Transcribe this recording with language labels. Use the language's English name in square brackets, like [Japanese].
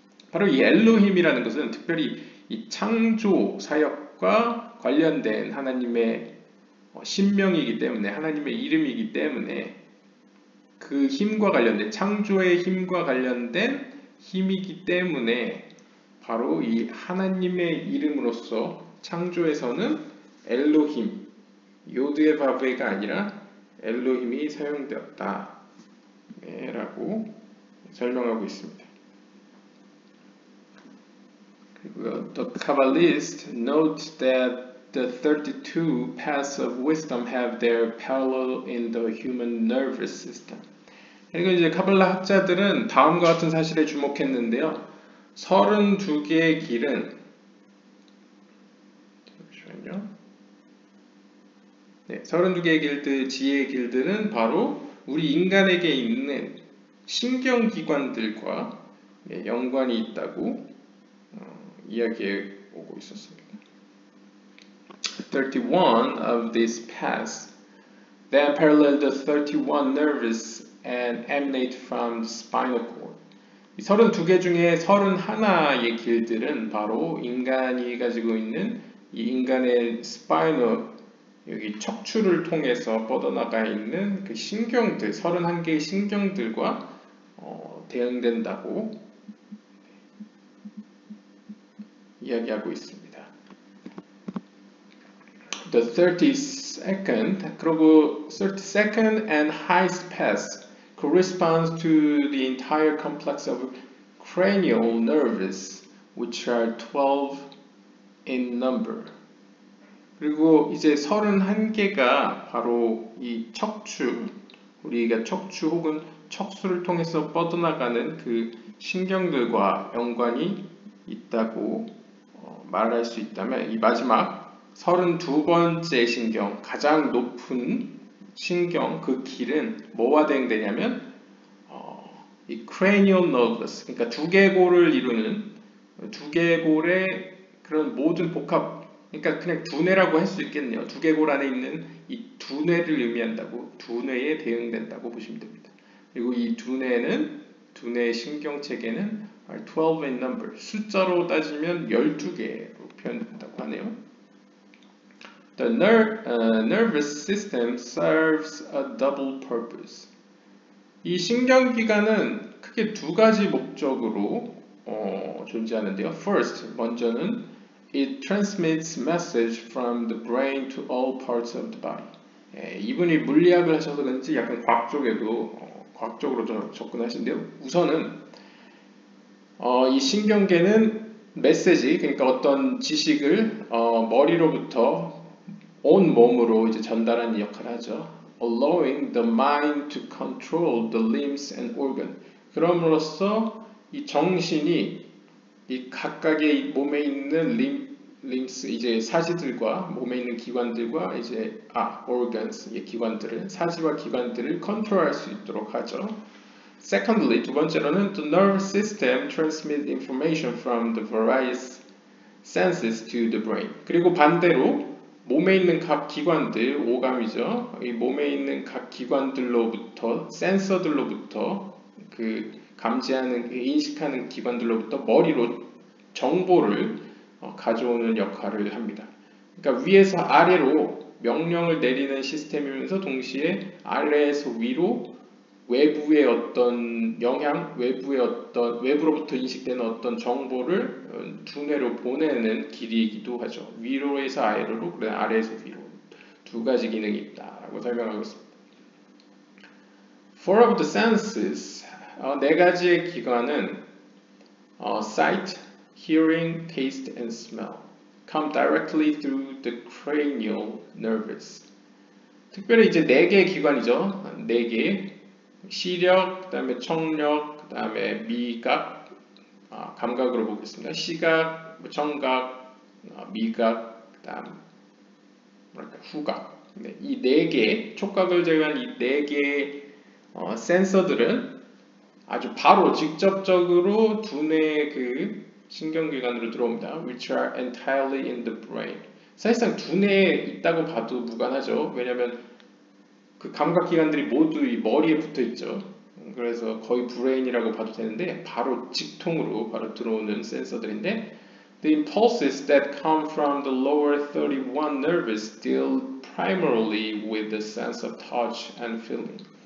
[Korean] 바로 이 엘로힘이라는 것은 특별히 이 창조 사역과 관련된 하나님의 신명이기 때문에, 하나님의 이름이기 때문에 그 힘과 관련된, 창조의 힘과 관련된 힘이기 때문에 바로 이 하나님의 이름으로서 창조에서는 엘로힘, 요드의 바베가 아니라 엘로힘이 사용되었다 라고 설명하고 있습니다. 그리고 [English] The Kabbalists note that the 32 paths of wisdom have their parallel in the human nervous system. [Korean] 그리고 이제 카발라 학자들은 다음과 같은 사실에 주목했는데요. 32개의 길은 잠시만요. 네, 32개의 길들, 지혜의 길들은 바로 우리 인간에게 있는 신경기관들과 연관이 있다고 이야기해 오고 있었습니다. [English] 31 of these paths then parallel the 31 nervous and emanate from the spinal cord. [Korean] 이 32개 중에 31의 길들은 바로 인간이 가지고 있는 이 인간의 스파이널, 여기 척추를 통해서 뻗어나가 있는 그 신경들, 31개의 신경들과 대응된다고 이야기하고 있습니다. [English] The 32nd, [Korean] 그리고 [English] 32nd and highest path corresponds to the entire complex of cranial nerves, which are 12 in number. [Korean] 그리고 이제 31개가 바로 이 척추, 우리가 척추 혹은 척수를 통해서 뻗어나가는 그 신경들과 연관이 있다고 말할 수 있다면, 이 마지막 32번째 신경, 가장 높은 신경, 그 길은 뭐와 대응되냐면 이 cranial nerves, 그러니까 두개골을 이루는 두개골의 그런 모든 복합, 그러니까 그냥 두뇌라고 할 수 있겠네요. 두개골 안에 있는 이 두뇌를 의미한다고, 두뇌에 대응된다고 보시면 됩니다. 그리고 이 두뇌는, 두뇌의 신경체계는 [English] 12 in number, [Korean] 숫자로 따지면 12개로 표현된다고 하네요. [English] The nervous system serves a double purpose. [Korean] 이 신경기관은 크게 두 가지 목적으로 존재하는데요. [English] First, [Korean] 먼저는 [English] it transmits message from the brain to all parts of the body. [Korean] 이분이 물리학을 하셔서 그런지 약간 과학적으로 접근하신데요. 우선은 이 신경계는 메시지, 그러니까 어떤 지식을 머리로부터 온 몸으로 이제 전달하는 역할을 하죠. [English] Allowing the mind to control the limbs and organ. [Korean] 그럼으로써 이 정신이 이 각각의 몸에 있는 limbs, 이제 사지들과 몸에 있는 기관들과 이제 organs, 기관들을, 사지와 기관들을 컨트롤할 수 있도록 하죠. [English] Secondly, [Korean] 두 번째로는 [English] the nervous system transmits information from the various senses to the brain. [Korean] 그리고 반대로 몸에 있는 각 기관들, 오감이죠. 이 몸에 있는 각 기관들로부터, 센서들로부터, 그 감지하는, 인식하는 기관들로부터 머리로 정보를 가져오는 역할을 합니다. 그러니까 위에서 아래로 명령을 내리는 시스템이면서 동시에 아래에서 위로 외부의 어떤 영향, 외부로부터 인식되는 어떤 정보를 두뇌로 보내는 길이이기도 하죠. 위로에서 아래로, 그래 아래에서 위로, 두 가지 기능이 있다라고 설명하고 있습니다. [English] Four of the senses, [Korean] 네 가지의 기관은 [English] sight, hearing, taste, and smell. come directly through the cranial nerves. [Korean] 특별히 이제 네 개의 기관이죠. 네 개. 시력, 그다음에 청력, 그다음에 미각, 감각으로 보겠습니다. 시각, 청각, 미각, 그다음 뭐랄까 후각. 네, 이 네 개, 촉각을 제외한 이 네 개의 센서들은 아주 바로 직접적으로 두뇌의 그 신경기관으로 들어옵니다. [English] Which are entirely in the brain. [Korean] 사실상 두뇌에 있다고 봐도 무관하죠. 왜냐하면 그 감각기관들이 모두 이 머리에 붙어 있죠. 그래서 거의 브레인이라고 봐도 되는데 바로 직통으로 바로 들어오는 센서들인데 [English] The impulses that come from the lower 31 nerves deal primarily with the sense of touch and feeling.